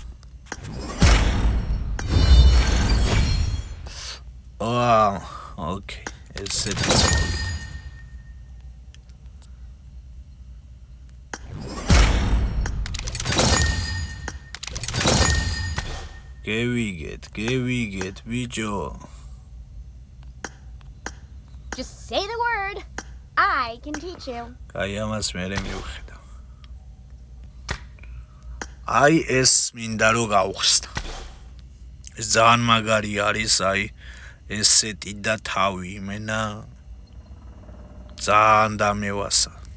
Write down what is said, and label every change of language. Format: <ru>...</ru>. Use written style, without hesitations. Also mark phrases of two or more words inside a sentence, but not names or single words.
<ka>ოკეი, ესეთი მოვიდა. გევიგეთ, ბიჭო.</ka> <en>Just say the word. I can teach you.</en> <ka>კაი, ამას მერე მივხედავ. აი ეს მინდა რომ გავხსნა. ეს ძალიან მაგარი არის, აი ესეთი და თავი იმენა ძალიან დამევასა.</ka>